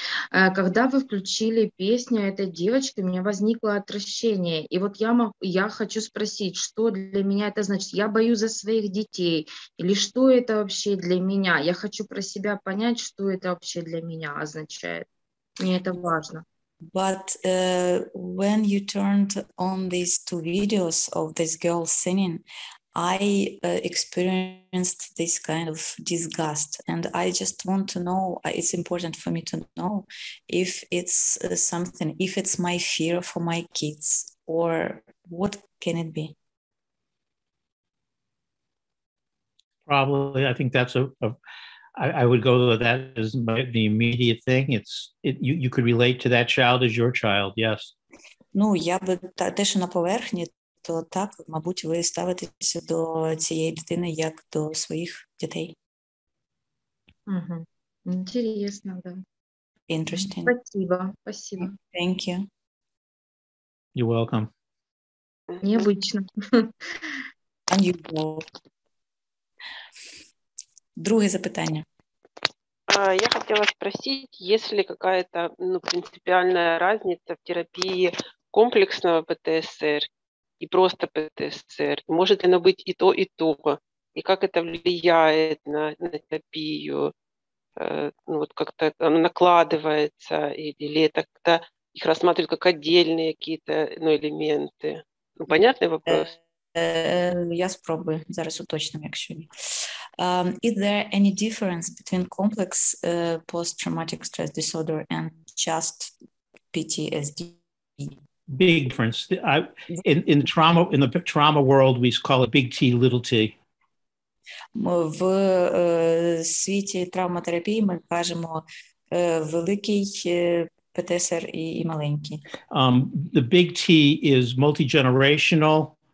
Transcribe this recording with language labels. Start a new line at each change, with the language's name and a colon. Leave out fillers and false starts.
Russian: Когда вы включили песню этой девочки, у меня возникло отвращение. И вот я хочу спросить, что для меня это значит? Я боюсь за своих детей? Или что это вообще для меня? Я хочу про себя понять, что это вообще для меня означает. Мне это важно.
English: But when you turned on these 2 videos of this girl singing, I experienced this kind of disgust, and I just want to know, it's important for me to know if it's something, if it's my fear for my kids, or what can it be? Probably, I think that's I would go with that as the immediate thing. You could relate to that child as your child, yes.
Ukrainian: Ну, я би те, що на поверхні, то так, мабуть, ви ставитеся до цієї дитини як до своїх дітей.
Russian: Угу. Интересно, да.
English: Interesting.
Russian: Спасибо.
English: Thank you. You're welcome.
Russian: Необычно.
English: Unusual.
Ukrainian: Друге запитання.
Russian: Я хотела спросить, есть ли какая-то принципиальная разница в терапии комплексного ПТСР и просто ПТСР? Может ли оно быть и то, и как это влияет на терапию? Вот как-то оно накладывается, или это как-то их рассматривают как отдельные какие-то элементы? Понятный вопрос?
Ukrainian: Я спробую зараз уточним, якщо ні.
English: Is there any difference between complex post-traumatic stress disorder and just PTSD? Big difference. In the trauma world, we call it big T, little t.
Ukrainian: В світі травматерапії ми кажемо великий ПТСР і маленький.
English: The big T is multi-generational.